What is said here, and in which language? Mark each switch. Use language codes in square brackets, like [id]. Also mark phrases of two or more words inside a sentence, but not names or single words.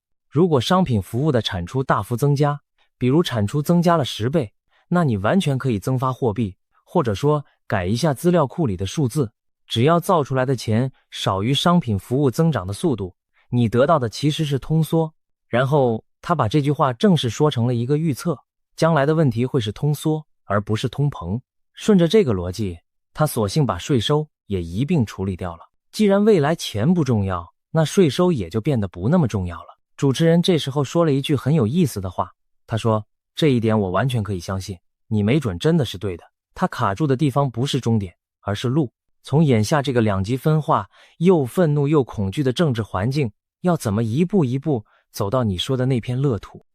[zh] 如果商品服務的產出大幅增加，比如產出增加了10倍，那你完全可以增發貨幣，或者說改一下資料庫裡的數字。只要造出來的錢少於商品服務增長的速度，你得到的其實是通縮。然後他把這句話正式說成了一個預測，將來的問題會是通縮，而不是通膨。順着這個邏輯，他索性把稅收也一併處理掉了。既然未來錢不重要，那稅收也就變得不那麼重要了。主持人這時候說了一句很有意思的話，他說，這一點我完全可以相信，你沒準真的是對的。他卡住的地方不是終點，而是路。從眼下這個兩極分化、又憤怒又恐懼的政治環境，要怎麼一步一步走到你說的那片樂土？